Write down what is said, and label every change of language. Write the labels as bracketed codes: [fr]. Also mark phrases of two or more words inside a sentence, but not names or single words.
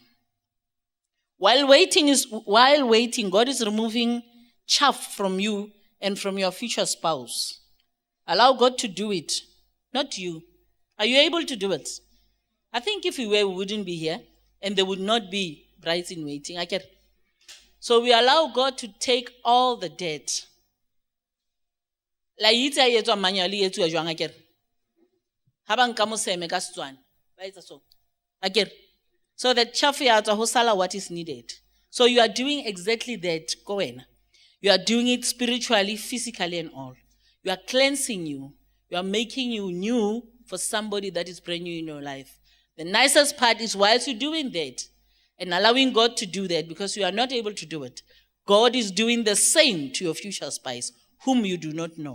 [en] While waiting, God is removing chaff from you and from your future spouse. Allow God to do it, not you. Are you able to do it? I think if we were, we wouldn't be here, and there would not be brides in waiting. I get it. So we allow God to take all the debt. [st] La itse a etswa manually etsuwa jwang akere. Ha ba nka moseme ka Setswana, ba etsa so. Akere. [en] So that chaff [st] ya tswa ho sala [en] what is needed. So you are doing exactly that [st] ko wena. [en] You are doing it spiritually, physically and all. You are cleansing you. You are making you new for somebody that is brand new in your life. The nicest part is whilst you're doing that and allowing God to do that, because you are not able to do it, God is doing the same to your future spouse, whom you do not know.